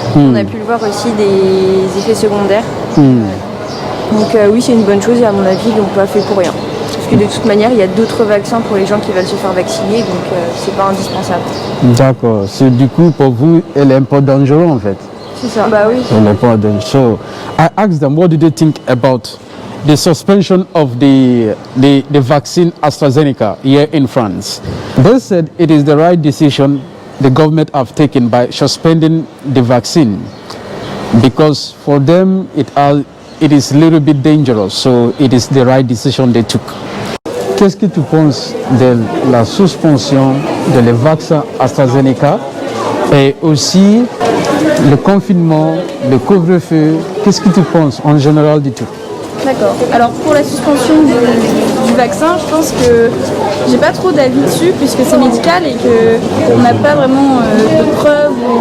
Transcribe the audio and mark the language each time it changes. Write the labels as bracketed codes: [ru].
[fr] On a pu le voir aussi des effets secondaires. Donc oui c'est une bonne chose et à mon avis ils l'ont pas fait pour rien. Parce que de toute manière il y a d'autres vaccins pour les gens qui veulent se faire vacciner donc c'est pas indispensable. D'accord. Du coup pour vous elle est un peu dangereuse en fait. C'est ça. Bah oui. [en] So, no problem. So I asked them, what do they think about the suspension of the vaccine AstraZeneca here in France? They said it is the right decision the government have taken by suspending the vaccine because for them it is a little bit dangerous. So it is the right decision they took. [fr] Qu'est-ce que tu penses de la suspension de le vaccin AstraZeneca et aussi le confinement, le couvre-feu? Qu'est-ce que tu penses en général du tout? D'accord. Alors pour la suspension du vaccin, je pense que j'ai pas trop d'avis dessus puisque c'est médical et qu'on n'a pas vraiment de preuves.